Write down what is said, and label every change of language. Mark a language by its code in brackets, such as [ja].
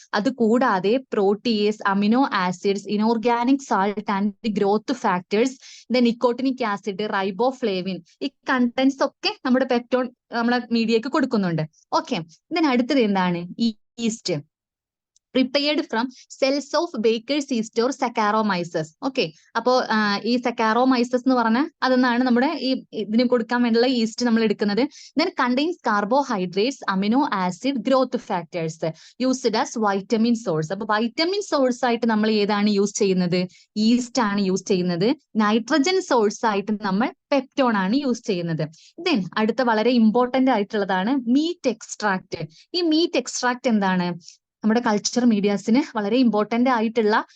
[ml] അത് കൂടാതെ Proteas, amino acids, inorganic salt and growth factors, then nicotinic acid, riboflavin, ഈ contents ഒക്കെ നമ്മുടെ പെപ്റ്റോൺ നമ്മുടെ മീഡിയക്ക് കൊടുക്കുന്നുണ്ട്. [en] okay, then [ml] അടുത്തത് എന്താണ്? [en] Yeast, prepared from cells of Baker's yeast or Saccharomyces. [ml] Okay, അപ്പോ ഈ Saccharomyces എന്ന് പറഞ്ഞാൽ അതെന്നാണ് നമ്മുടെ ഈ ഇതിന് കൊടുക്കാൻ വേണ്ടിയുള്ള ഈസ്റ്റ് നമ്മൾ എടുക്കുന്നത്. [en] Then contains carbohydrates, amino acid, growth factors, used as vitamin source. [ml] അപ്പൊ വൈറ്റമിൻ സോഴ്സ് ആയിട്ട് നമ്മൾ ഏതാണ് യൂസ് ചെയ്യുന്നത്? ഈസ്റ്റ് ആണ് യൂസ് ചെയ്യുന്നത്. നൈട്രജൻ സോഴ്സ് ആയിട്ട് നമ്മൾ പെപ്റ്റോൺ ആണ് യൂസ് ചെയ്യുന്നത്. ദെൻ അടുത്ത വളരെ ഇമ്പോർട്ടന്റ് ആയിട്ടുള്ളതാണ് മീറ്റ് എക്സ്ട്രാക്ട്. ഈ മീറ്റ് എക്സ്ട്രാക്ട് എന്താണ്? നമ്മുടെ കൾച്ചർ മീഡിയാസിന് വളരെ ഇമ്പോർട്ടന്റ് ആയിട്ടുള്ള